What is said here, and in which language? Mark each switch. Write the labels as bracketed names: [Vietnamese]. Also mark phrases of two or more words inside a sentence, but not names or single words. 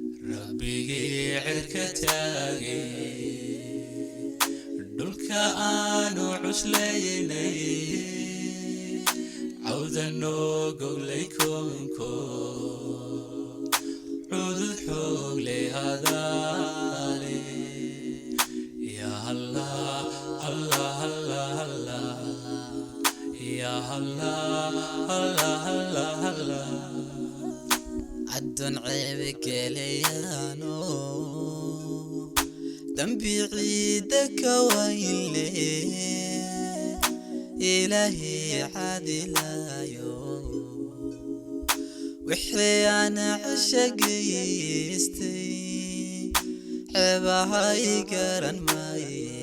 [Somali] Rabbigii cirka taagay, dhulka aanu cuslaynay, cawda noo goglay koonko, cudud xoog leh hadaale. [Arabic] يا الله، الله، الله، الله. يا الله، الله، الله، الله. [Somali] Addoon ceeb gelayaano, dambi ciidda ka wayle, Ilaahay caadilayo. Wixii aan cisho geystay, ceebahay garan maaye.